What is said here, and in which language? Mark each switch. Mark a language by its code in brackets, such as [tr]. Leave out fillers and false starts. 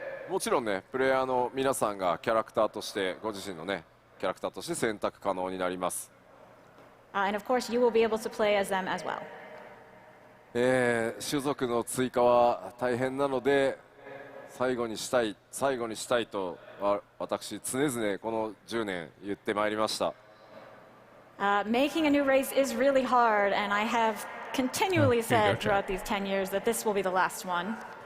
[ja] もちろんね、プレイヤーの皆さんがキャラクターとしてご自身のねキャラクターとして選択可能になります。 [en] And of course, you will be able to play as them as well. [ja] 種族の追加は大変なので最後にしたいと私常々この10年言ってまいりました。 [en] Making a new race is really hard, and I have continually here you go, said throughout these 10 years that this will be the last one.